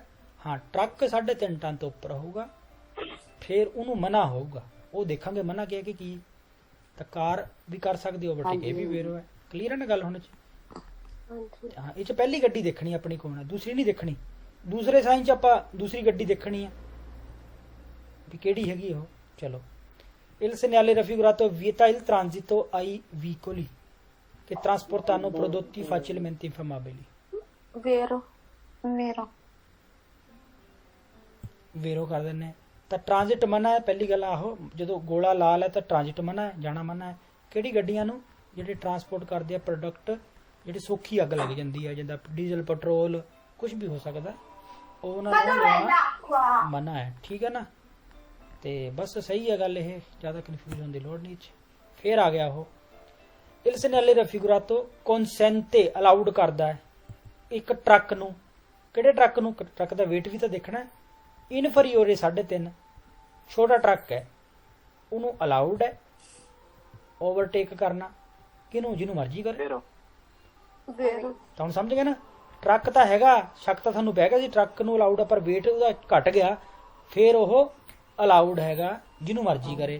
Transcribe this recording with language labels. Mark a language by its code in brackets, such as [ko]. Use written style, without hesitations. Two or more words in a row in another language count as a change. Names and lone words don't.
[pa] ਹਾਂ ਟਰੱਕ 3.5 ਟਨ ਤੋਂ ਉੱਪਰ ਹੋਊਗਾ ਫਿਰ ਉਹਨੂੰ ਮਨਾ ਹੋਊਗਾ, ਉਹ ਦੇਖਾਂਗੇ ਮਨਾ ਕਿਹਾ ਕਿ ਕੀ। ਤਾਂ ਕਾਰ ਵੀ ਕਰ ਸਕਦੀ ਓਵਰਟੇਕ, ਇਹ ਵੀ ਵੇਰੋ ਹੈ। ਕਲੀਅਰ ਹੈ ਨਾ ਗੱਲ ਹੁਣ 'ਚ? ਹਾਂ ਇਹ 'ਚ ਪਹਿਲੀ ਗੱਡੀ ਦੇਖਣੀ ਆਪਣੀ ਕੋਣ ਹੈ, ਦੂਸਰੀ ਨਹੀਂ ਦੇਖਣੀ। ਦੂਸਰੇ ਸਾਈਨ 'ਚ ਆਪਾਂ ਦੂਸਰੀ ਗੱਡੀ ਦੇਖਣੀ ਹੈ ਵੀ ਕਿਹੜੀ ਹੈਗੀ ਉਹ। चलो, [it] il segnale raffigurato vieta il transito ai veicoli che trasportano prodotti facilmente infiammabili. Vero. Vero. [pa] ਵੇਰੋ ਕਰ ਦਿੰਨੇ ਆ। ਤਾਂ ਟ੍ਰਾਂਜ਼ਿਟ ਮਨਾ ਹੈ, ਪਹਿਲੀ ਗੱਲ ਆਹੋ, ਜਦੋਂ ਗੋਲਾ ਲਾਲ ਹੈ ਤਾਂ ਟ੍ਰਾਂਜ਼ਿਟ ਮਨਾ ਹੈ, ਜਾਣਾ ਮਨਾ ਹੈ। ਕਿਹੜੀ ਗੱਡੀਆਂ ਨੂੰ? ਜਿਹੜੇ ਟਰਾਂਸਪੋਰਟ ਕਰਦੇ ਆ ਪ੍ਰੋਡਕਟ, ਜਿਹੜੀ ਸੌਖੀ ਅੱਗ ਲੱਗ ਜਾਂਦੀ ਹੈ, ਜਿੱਦਾਂ ਡੀਜ਼ਲ ਪੈਟਰੋਲ ਕੁਝ ਵੀ ਹੋ ਸਕਦਾ, ਉਹ ਉਹਨਾਂ ਨੂੰ ਜਾਣਾ ਮਨਾ ਹੈ। ਠੀਕ ਹੈ ਨਾ? ਤੇ ਬਸ ਸਹੀ ਹੈ ਗੱਲ, ਇਹ ਜ਼ਿਆਦਾ ਕਨਫਿਊਜ਼ ਹੋਣ ਦੀ ਲੋੜ ਨਹੀਂ। ਫੇਰ ਆ ਗਿਆ ਉਹ [it] il segnale raffigurato consente [pa] ਅਲਾਉਡ ਕਰਦਾ ਹੈ ਇੱਕ ਟਰੱਕ ਨੂੰ। ਕਿਹੜੇ ਟਰੱਕ ਨੂੰ? ਟਰੱਕ ਦਾ weight ਵੀ ਤਾਂ ਦੇਖਣਾ ਹੈ। ਇਨਫਰੀਓਰੇ 3.5 ਛੋਟਾ ਟਰੱਕ ਹੈ, ਉਹਨੂੰ ਅਲਾਉਡ ਹੈ ਓਵਰਟੇਕ ਕਰਨਾ। ਕਿਹਨੂੰ? ਜਿਹਨੂੰ ਮਰਜ਼ੀ ਕਰੇ। [it] Vero. [pa] ਤਾਂ ਹੁਣ ਸਮਝ ਗਏ ਨਾ? ਟਰੱਕ ਤਾਂ ਹੈਗਾ, ਸ਼ੱਕ ਤਾਂ ਤੁਹਾਨੂੰ ਪੈ ਗਿਆ ਸੀ ਟਰੱਕ ਨੂੰ ਅਲਾਉਡ ਆ, ਪਰ weight ਉਹਦਾ ਘਟ ਗਿਆ, ਫਿਰ ਉਹ ਅਲਾਉਡ ਹੈਗਾ ਜਿਹਨੂੰ ਮਰਜ਼ੀ ਕਰੇ।